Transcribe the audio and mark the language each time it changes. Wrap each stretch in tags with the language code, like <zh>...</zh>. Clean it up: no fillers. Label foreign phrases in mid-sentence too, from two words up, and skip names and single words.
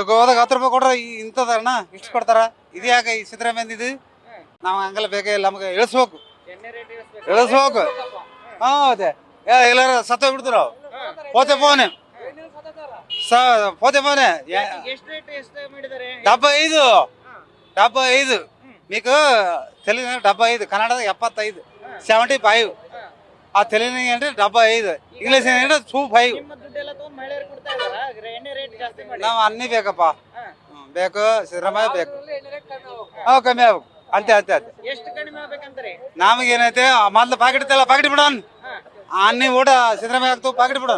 <kn>ಗೋದಾಗ 10 ರೂಪಾಯಿ ಕೊಡ್ರ ಇಂಥದಣ್ಣ ಇಷ್ಟು ಕೊಡ್ತಾರ. ಇದು ಯಾಕೆ ಈ ಸಿದ್ದರಾಮಯ್ಯ ಇದು? ನಾವು ಹಂಗೆಲ್ಲ ಬೇಕಿಲ್ಲ, ನಮ್ಗೆ ಇಳಿಸ್ಬೇಕು. ಎಣ್ಣೆ ರೇಟ್ ಇಳಿಸ್ಬೇಕು. ಹೌದೇ ಎಲ್ಲಾರ ಸತ್ತ ಬಿಡ್ತಾರ. ಪೋತೆ ಫೋನೆ ಎಷ್ಟು ರೇಟ್ ಎಷ್ಟು ಮಾಡಿದ್ದಾರೆ?</kn> <te>ಡಬ್ಬ 5 మీకు తెలుగు డబ్బా 5, కన్నడ 75, 75. ఆ తెలుగు అంటే 75, ఇంగ్లీష్ అంటే 25.</te> <kn>ನಿಮ್ಮ ದುಡ್ಡೆಲ್ಲ ತಗೊಂಡು ಮಹಿಳೆಯರು ಕೊಡ್ತಾ ಇದಾರಾ? ಎಣ್ಣೆ ರೇಟ್ ಜಾಸ್ತಿ ಮಾಡಿ. ನಾವು ಅನ್ನಿ ಬೇಕಪ್ಪ, ಬೇಕು. ಸಿದ್ದರಾಮಯ್ಯ ಬೇಕು. ಕಮ್ಮಿ ಆಗ್ಬೇಕು. ಅಂತೆ. ಎಷ್ಟು ಕಡಿಮೆ ಆಗ್ಬೇಕಂತಾರೆ? ನಮಗೇನೈತೆ ಮೊದ್ಲು ಪಾಕೆಟ್ ಇತ್ತಲ್ಲ, ಪಾಕೆಟ್ ಬಿಡೋಣ. ಅನ್ನಿ ಊಟ ಸಿದ್ದರಾಮಯ್ಯ ಆಗ್ತು, ಪಾಕೆಟ್ ಬಿಡೋಣ.</kn>